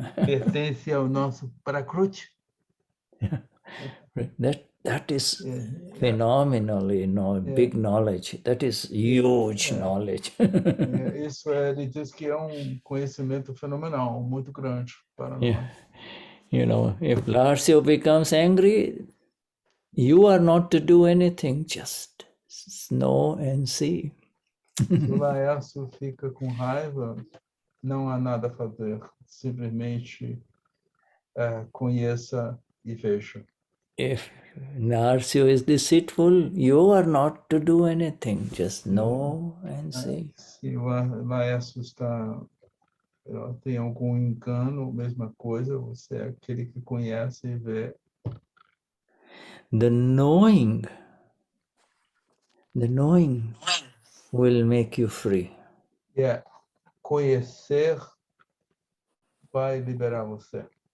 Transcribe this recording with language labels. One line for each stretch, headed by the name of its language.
Portuguese: Pertence ao nosso Prakriti.
English: That is phenomenally big knowledge. That is huge knowledge.
Portuguese: Isso ele diz que é conhecimento fenomenal, muito grande para nós.
English: If Larsio becomes angry, you are not to do anything, just know and see.
Portuguese: Se o Laércio fica com raiva, não há nada a fazer. Simplesmente conheça e veja.
English: If Larsio is deceitful, you are not to do anything. Just know and see.
Portuguese: Se o Laércio tem algum engano, mesma coisa, você é aquele que conhece e vê.
English: The knowing will make you free.
Portuguese: Conhecer vai liberar você.